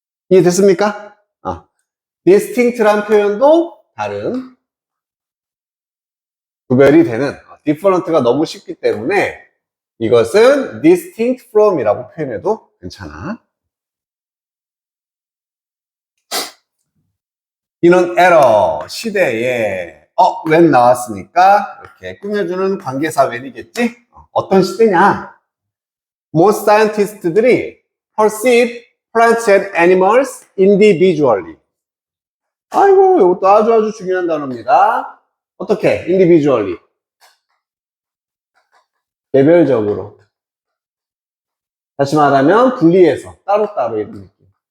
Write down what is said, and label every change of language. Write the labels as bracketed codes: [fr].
[ko] 이해됐습니까? distinct란 표현도 다른, 구별이 되는, different가 너무 쉽기 때문에 이것은 distinct from 이라고 표현해도 괜찮아. 이런 에러 시대에 when 나왔으니까 이렇게 꾸며주는 관계사 when이겠지? 어떤 시대냐? [en] Most scientist들이 perceive plants and animals individually. [ko] 아이고, 이것도 아주 중요한 단어입니다. 어떻게? individually. 개별적으로. 다시 말하면 분리해서 따로따로 이런 느낌.